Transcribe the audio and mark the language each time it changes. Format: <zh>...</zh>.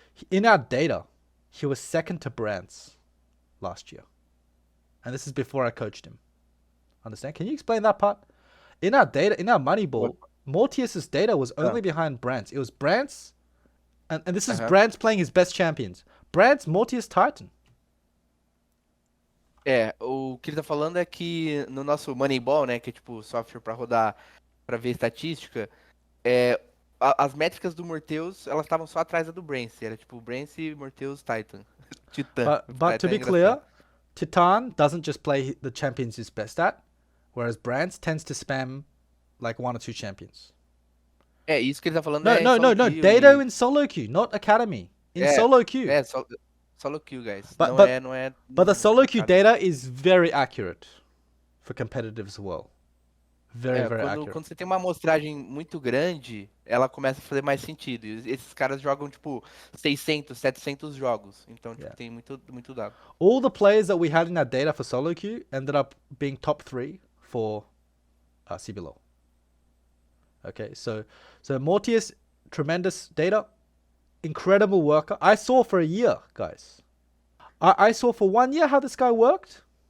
<en>In our data, he was second to Brantz last year. And this is before I coached him. Understand? Can you explain that part? In our data, in our Moneyball, Mortius's data was only behind Brantz. It was Brantz, and this is Brantz playing his best champions. Brantz, Mortius, Titan.</en> <pt>O que ele tá falando é que no nosso Moneyball, né, que é tipo software pra rodar, pra ver estatística, as métricas do Morteus, elas estavam só atrás da do Brance. Era tipo Brance, Morteus, Titan. Titã.</pt> <en>But to be clear, Titan doesn't just play the champions he's best at, whereas Brantz tends to spam like 1 or 2 champions.</en> <pt>Isso que ele tá falando</pt> <en>No. Dado in solo queue, not academy. In solo queue. Solo queue, guys. But the solo queue data is very accurate for competitive as well. Very accurate.</en> <pt>Quando você tem uma amostragem muito grande, ela começa a fazer mais sentido. E esses caras jogam, tipo, 600, 700 jogos. Então, tipo, tem muito dado.</pt> <en>All the players that we had in our data for solo queue ended up being top 3 for cblol. Okay, so Mortius, tremendous data, incredible worker. I saw for a year, guys. I saw for 1 year how this guy worked.</en>